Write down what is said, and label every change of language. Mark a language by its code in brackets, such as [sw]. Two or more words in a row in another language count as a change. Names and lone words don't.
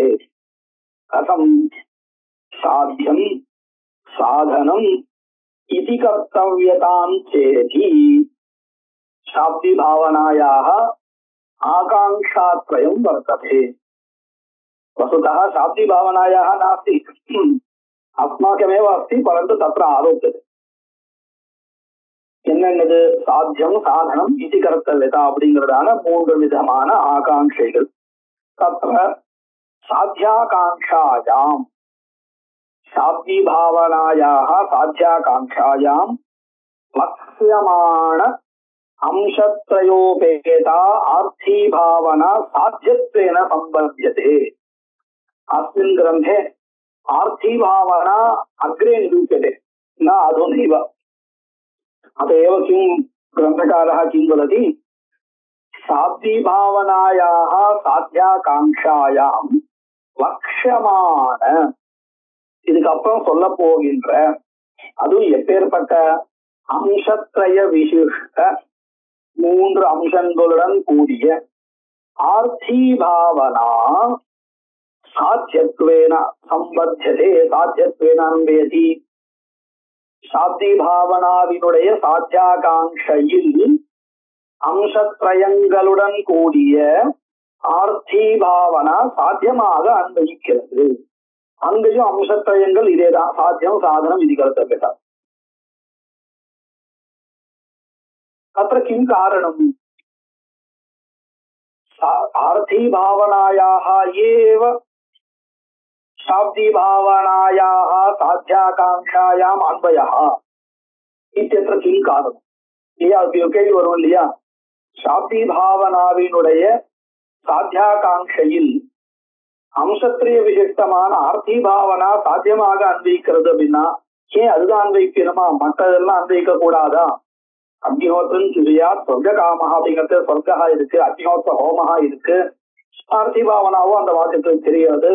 [sa] कथं साध्यं साधनम् इति कर्तव्यतां चेति शाब्दी भावनायाः आकांक्षात्रयं वर्तते। वस्तुतः शाब्दी भावनायाः नास्ति, अस्माकमेव अस्ति, परन्तु तत्र आरोप्यते। [ta] என்னென்னது [sa] साध्यं साधनम् इति कर्तव्यता [ta] அப்படிங்கிறதான 3 விதமான ஆகாங்கைகள். [sa] तत्र साध्याकाङ्क्षायां शाब्दी भावनायाः साध्याकाङ्क्षायां लक्ष्यमाण अंशत्रयोपेता आर्थी भावना साध्यत्वेन संबध्यते। अस्मिन् ग्रन्थे आर्थी भावना अग्रे निरूप्यते न अधुनैव। अत एव किं ग्रन्थकारः किं वदति, शाब्दी भावनायाः साध्याकांक्षायां लक्ष्यமான [ta] இதுக்கப்புறம் சொல்ல போகின்ற அதுவும் எப்பேற்பட்ட [sa] अंशत्रय विशिष्ट [ta] 3 அம்சங்களுடன் கூடிய [sa] आर्थी भावना साध्यत्वेन सम्बध्यते साध्यत्वेन अन्वयति. [ta] சாப்தி பாவனாவினுடைய சாத்தியாகாங்கையில் அம்சத்ரயங்களுடன் கூடிய [sa] आर्थी भावना [ta] சாத்தியமாக அன்வயிக்கிறது. அங்கேயும் அம்சத்ரயங்கள் இதேதான், [sa] साध्यं साधनम् [ta] இது கர்த்தவ்யதா. [sa] अत्र किं कारणम्? आर्थी भावनायाः एव शाब्दी भावनायाः साध्याकांक्षायाम् अन्वयः इत्यत्र किं कारणम्? [ta] கேள்வி வரும் இல்லையா? शाब्दी भावनाவினுடைய சாத்தியாகாங்கையில் அம்சத்திரிய விசிஷ்டமான [sa] आर्थी भावना [ta] சாத்தியமாக அன்வயிக்கிறது அப்படின்னா ஏன் அதுதான் அன்வயிக்கணுமா, மற்றதெல்லாம் அன்வயிக்க கூடாதா? [sa] अग्निहोत्रं सुरिया स्वर्ग कामः [ta] அப்படிங்கிறது சொர்க்கா இருக்கு, [sa] अग्निहोत्र होमः [ta] இருக்கு, ஆர்த்தி பாவனாவும் அந்த வாக்கியத்துக்கு தெரியாது.